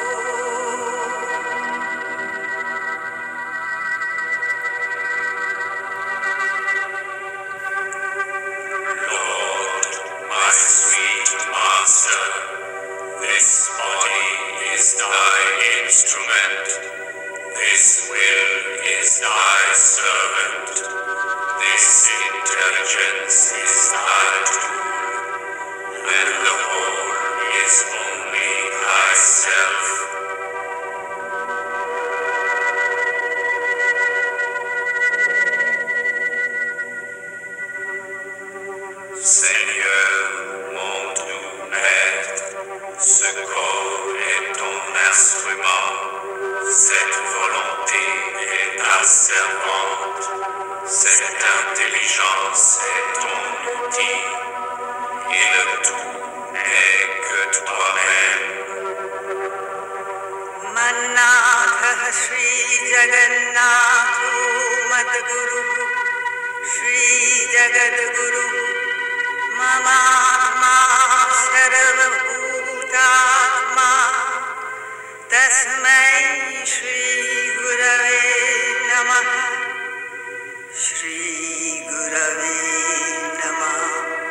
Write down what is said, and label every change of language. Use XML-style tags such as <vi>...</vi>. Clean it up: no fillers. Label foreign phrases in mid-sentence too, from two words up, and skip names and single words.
<en>Lord, my sweet Master, this body is thy instrument. This will is thy servant, this intelligence is thy tool, and the whole is only thyself.</en> <fr>Seigneur, mon doux maître, ce corps est ton instrument. Cette volonté est ta servante, cette intelligence est ton outil, et le tout n'est que toi-même.</fr> <sa>मन्नाथ श्री जगन्नाथो मद्गुरु श्री जगद्गुरु मम सर्वभूतात्मा तस्मै श्री गुरवे नमः श्री गुरवे नमः Shri Gurave Namaha</sa>